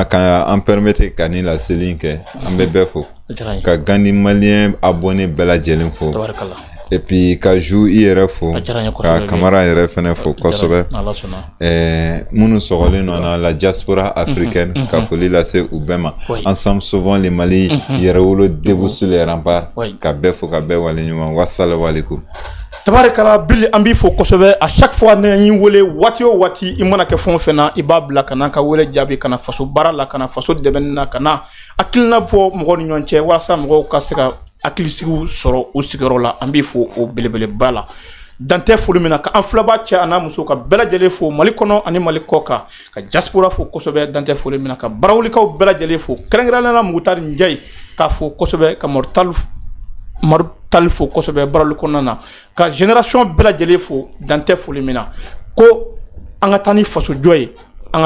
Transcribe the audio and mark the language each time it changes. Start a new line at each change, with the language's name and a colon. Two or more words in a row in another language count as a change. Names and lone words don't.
Bambara: ka an permettre ka ni laseli kɛ an bɛ bɛɛ fo ka Gandi malien abonné bɛɛ lajɛlen fo
French: et puis
Bambara: ka Jou i yɛrɛ fo ka Kamara yɛrɛ fɛnɛ fo kosɛbɛ minnu sɔgɔlen nɔ na la
French: diaspora africaine
Bambara: ka foli lase u bɛɛ ma
French: ensemble sauvons le Mali
Bambara: yɛrɛ wolo
French: debout sur les remparts
Bambara: ka bɛɛ fo ka bɛɛ waleɲuman
Arabic: والسلام عليكم
Bambara: tabarikala Bill an b'i fo kosɛbɛ
French: à chaque fois
Bambara: ne y'i wele waati o waati i mana kɛ fɛn o fɛn na i b'a bila ka na ka wele jaabi ka na faso baara la ka na faso dɛmɛni na ka na hakilina bɔ mɔgɔw ni ɲɔgɔn cɛ walasa mɔgɔw ka se ka hakilisigiw sɔrɔ u sigiyɔrɔ la an b'i fo o belebeleba la dantɛ foli min na ka an filɛbaa cɛ a n'a muso ka bɛɛ lajɛlen fo Mali kɔnɔ ani Mali kɔ kan ka diaspora fo kosɛbɛ dantɛ foli min na ka barawulikaw bɛɛ lajɛlen fo kɛrɛnkɛrɛnnenya Mugutari Njayi k'a fo kosɛbɛ ka Marutali fo kosɛbɛ barawuli kɔnɔna na ka génération bɛɛ lajɛlen fo dantɛ foli min na ko an ka taa ni fasojɔ ye an